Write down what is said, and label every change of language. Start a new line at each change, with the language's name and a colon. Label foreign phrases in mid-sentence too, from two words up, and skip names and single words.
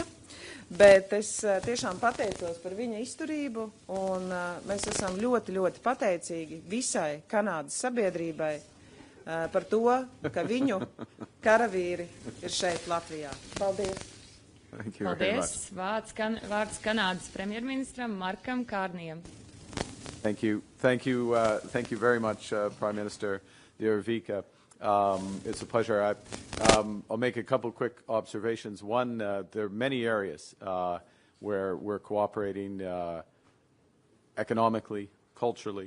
Latvian: Bet es tiešām pateicos par viņa izturību, un mēs esam ļoti, ļoti pateicīgi visai Kanādas sabiedrībai par to, ka viņu karavīri ir šeit Latvijā. Paldies! Paldies! Vārds Kanādas premjerministram Markam Kārnijam.
English: Thank you very much, Prime Minister, dear Evika. It's a pleasure. I'll make a couple quick observations. One, there are many areas where we're cooperating economically, culturally.